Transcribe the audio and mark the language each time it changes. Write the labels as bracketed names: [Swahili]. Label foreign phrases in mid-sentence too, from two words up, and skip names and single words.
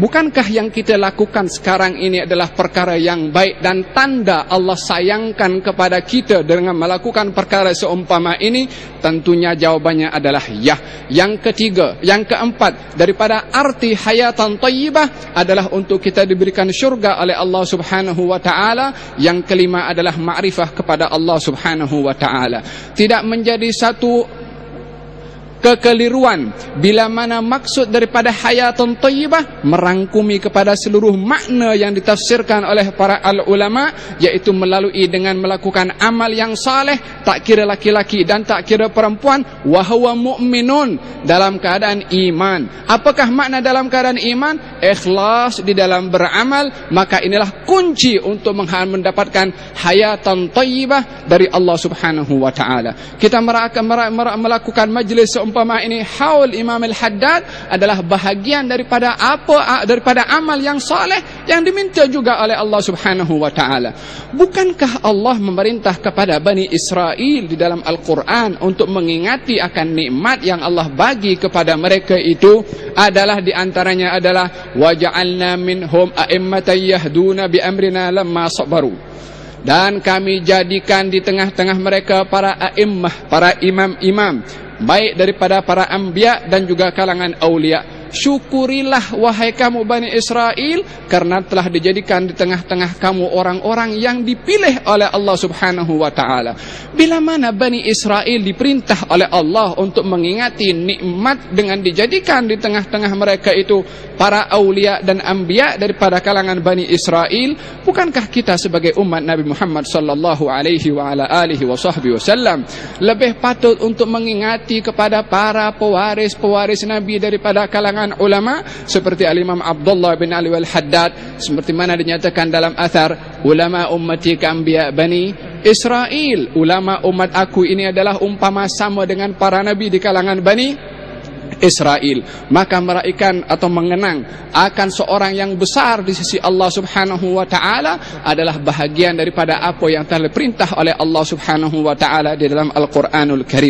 [Malay] Bukankah yang kita lakukan sekarang ini adalah perkara yang baik dan tanda Allah sayangkan kepada kita dengan melakukan perkara seumpama ini? Tentunya jawabannya adalah ya. Yang ketiga, yang keempat daripada arti [Arabic] حياة طيبة [Malay] adalah untuk kita diberikan syurga oleh Allah [Arabic] سبحانه وتعالى. [Malay] Yang kelima adalah ma'rifah kepada Allah [Arabic] سبحانه وتعالى. [Malay] Tidak menjadi satu kekeliruan. Bila mana maksud daripada [Arabic] حياة طيبة [Malay] merangkumi kepada seluruh makna yang ditafsirkan oleh para ulama, iaitu melalui dengan melakukan amal yang saleh, tak kira laki-laki dan tak kira perempuan, [Arabic] وهو مؤمن, [Malay] dalam keadaan iman. Apakah makna dalam keadaan iman? Ikhlas di dalam beramal. Maka inilah kunci untuk mendapatkan [Arabic] حياة طيبة [Malay] dari Allah [Arabic] سبحانه وتعالى. [Malay] Kita melakukan majlis seumpama ini haul Imam Al-Haddad adalah bahagian daripada daripada amal yang saleh yang diminta juga oleh Allah [Arabic] سبحانه وتعالى. [Malay] Bukankah Allah memerintah kepada Bani Israel di dalam Al-Quran untuk mengingati akan nikmat yang Allah bagi kepada mereka itu adalah di antaranya adalah [Arabic] وجعلنا منهم أئمة يهدون بأمرنا لما صبروا. [Malay] Dan kami jadikan di tengah-tengah mereka para a'immah, para imam-imam, baik daripada para anbiya dan juga kalangan aulia. Syukurilah wahai kamu Bani Israel, karena telah dijadikan di tengah-tengah kamu orang-orang yang dipilih oleh Allah [Arabic] سبحانه وتعالى. [Malay] Bila mana Bani Israel diperintah oleh Allah untuk mengingati nikmat dengan dijadikan di tengah-tengah mereka itu para aulia dan anbiya daripada kalangan Bani Israel, bukankah kita sebagai umat Nabi Muhammad [Arabic] صلى الله عليه وعلى آله وسلم [Malay] lebih patut untuk mengingati kepada para pewaris-pewaris Nabi daripada kalangan ulama seperti Al-Imam Abdullah bin Ali Al-Haddad, seperti mana dinyatakan dalam athar, [Arabic] علماء أمتي كأنبياء بني إسرائيل. [Malay] Ulama umat aku ini adalah umpama sama dengan para nabi di kalangan Bani Israel. Maka meraihkan atau mengenang akan seorang yang besar di sisi Allah [Arabic] سبحانه وتعالى [Malay] adalah bahagian daripada apa yang telah diperintah oleh Allah [Arabic] سبحانه وتعالى [Malay] di dalam Al-Qur'anul Karim.